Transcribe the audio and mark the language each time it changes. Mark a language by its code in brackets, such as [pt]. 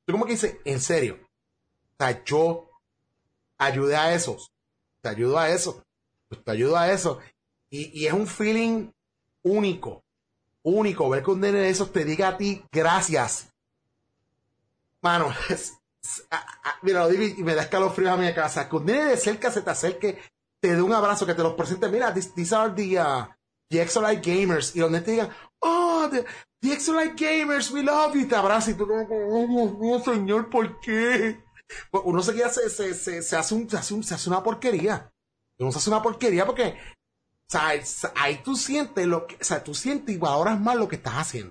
[es] Tú como que dices, en serio, o sea, yo ayudé a esos, te ayudo a eso, pues te ayudo a eso. Y es un feeling único, único, ver que un nene de esos te diga a ti, gracias. Mano, mira, lo digo y me da escalofrío a mi casa. Que un nene de cerca se te acerque, te dé un abrazo, que te los presente. [en] Mira, these are the Extra Life Gamers. [es] Y donde te digan, [en] oh, the Extra Life Gamers, we love you. [es] Y te abraza y tú, oh, señor, ¿por qué? Uno se queda, se hace una porquería. Uno se hace una porquería porque, o sea, ahí tú sientes lo que, o sea, tú sientes y valoras más lo que estás haciendo.